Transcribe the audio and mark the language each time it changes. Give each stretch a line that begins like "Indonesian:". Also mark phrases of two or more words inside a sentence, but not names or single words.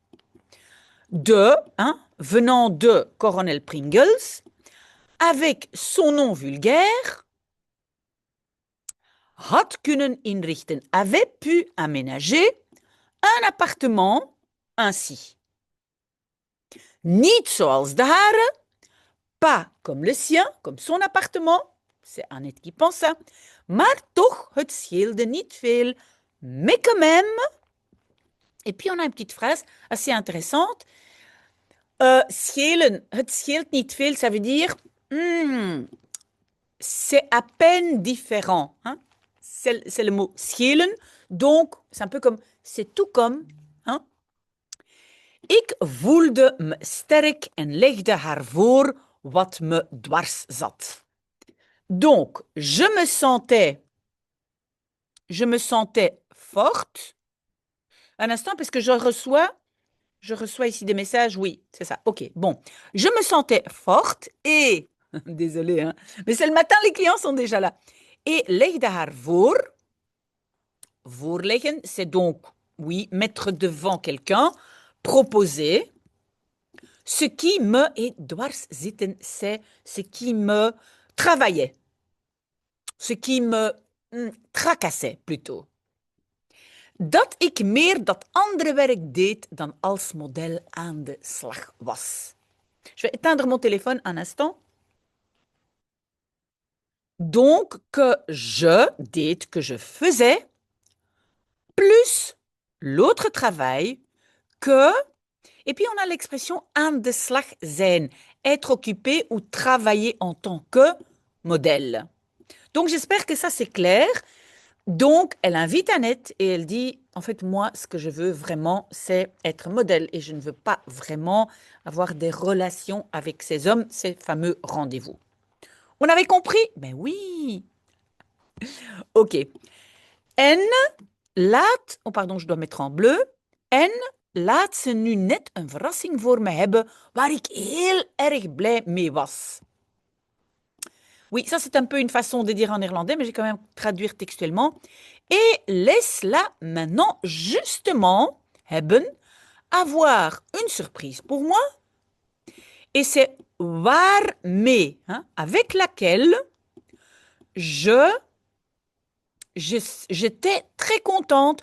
French: venant de Colonel Pringles, avec son nom vulgaire,
Dutch: had kunnen inrichten,
French: avait pu aménager un appartement ainsi.
Dutch: Niet zoals de hare,
French: pas comme le sien, comme son appartement, c'est Annette qui pense ça,
Dutch: maar toch, het scheelde niet veel,
French: mais quand même. Et puis on a une petite phrase assez intéressante.
Dutch: Schelen, het scheelt niet veel,
French: ça veut dire c'est à peine différent. Hein? C'est le mot schelen, donc c'est un peu comme, c'est tout comme. Hein?
Dutch: Ik voelde me sterk en legde haar voor wat me dwars zat.
French: Donc, je me sentais forte. Un instant, parce que je reçois ici des messages. Oui, c'est ça. OK, bon. Je me sentais forte et Désolée, hein. Mais c'est le matin, les clients sont déjà là.
Dutch: Et legde haar voor. Voorleggen,
French: c'est donc, oui, mettre devant quelqu'un, proposer. Ce qui me, et
Dutch: dwars zitten,
French: c'est ce qui me travaillait, ce qui me tracassait plutôt.
Dutch: Dat ik meer dat andere werk deed dan als model aan de slag was.
French: Je vais éteindre mon téléphone un instant. Donc, que je deed, que je faisais, plus l'autre travail que, et puis on a l'expression
Dutch: aan de slag zijn,
French: être occupé ou travailler en tant que modèle. Donc, j'espère que ça, c'est clair. Donc, elle invite Annette et elle dit, en fait, moi, ce que je veux vraiment, c'est être modèle et je ne veux pas vraiment avoir des relations avec ces hommes, ces fameux rendez-vous. On avait compris? Ben oui. Ok.
Dutch: En laat,
French: oh pardon, je dois mettre en bleu.
Dutch: En laat ze nu net een verrassing voor me hebben waar ik heel erg blij mee was.
French: Oui, ça c'est un peu une façon de dire en néerlandais, mais j'ai quand même traduire textuellement. Et laisse-la maintenant justement hebben, avoir une surprise pour moi. Et c'est waarmee, hein, avec laquelle j'étais très contente.